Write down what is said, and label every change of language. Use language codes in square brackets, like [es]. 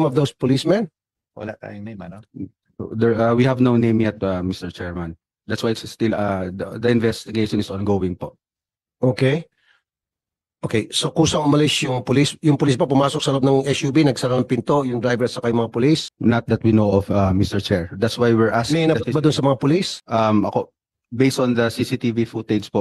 [en] name of those policemen? [tl] Wala tayong name, ano? [en] We have no name yet, Mr. Chairman. That's why it's still, the investigation is ongoing po. Okay. [tl] Okay, so kusang umalis yung police pa pumasok sa loob ng SUV, nagsara ng pinto, yung driver at saka yung mga police. [en] Not that we know of, Mr. Chair. That's why we're asking. [tl] May inabot ba doon sa mga police? Ako, [en] based on the CCTV footage po.